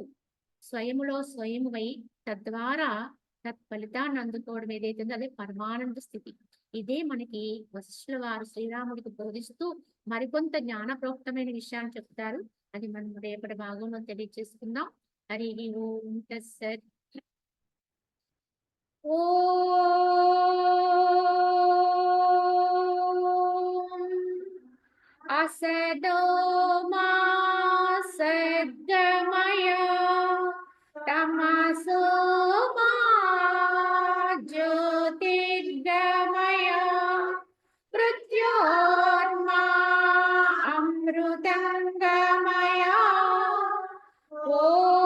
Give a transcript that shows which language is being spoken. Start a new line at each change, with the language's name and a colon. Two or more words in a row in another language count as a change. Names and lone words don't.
Telugu: స్వయములో స్వయమువై తద్వారా తత్ఫలితాన్ని అందుకోవడం ఏదైతే ఉందో అదే పరమానంద స్థితి. ఇదే మనకి వశిష్ఠుల వారు శ్రీరాముడికి బోధిస్తూ మరికొంత జ్ఞానప్రోక్తమైన విషయాన్ని చెప్తారు. అది మనం రేపటి భాగంలో తెలియజేసుకుందాం.
Sanskrit: हरि ॐ तत्सत्. असदो मा सद्गमय तमसो मा ज्योतिर्गमय मृत्योर्मा अमृतंगमय।